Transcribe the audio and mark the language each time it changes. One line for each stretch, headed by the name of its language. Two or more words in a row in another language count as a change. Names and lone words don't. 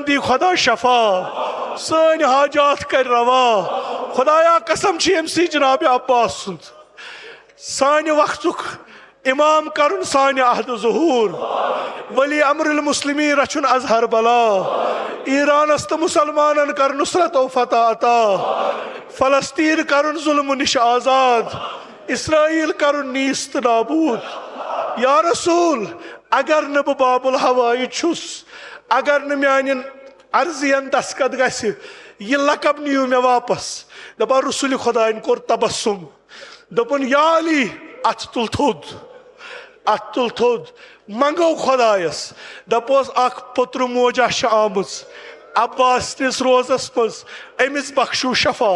Kashmiri: دی خۄدا شفا سٲنۍ حاجات کر روا خۄدایا قسم چھِ أمۍ سٕے جناب عباس سُنٛد سانہِ وقتُک امام کرُن سانہِ عہدٕ ظہوٗر
Arabic: ولی امر المسلمی
Kashmiri: رچھُن اظہر بلا ایرانس تہٕ مُسلمانن کر نصرت و فتح عطا فلسطین کرُن ظلمہٕ نِش آزاد اسرائیل کرُن نیست نابوٗد
Arabic: یا رسول
Kashmiri: اگر نہٕ بہٕ باب الحوایج چھُس اگر نہٕ میانٮ۪ن عرضین دستخط گژھِ یہِ لقب نِیِو مےٚ واپس دپان رسول خۄداین کوٚر تبسُم دوٚپُن
Arabic: یا علی
Kashmiri: اتھ تُل تھوٚد منگو خۄدایس دپوس اکھ پوٚترٕ موجا چھِ آمٕژ عباس نِس روزس منٛز أمِس بخشو شفا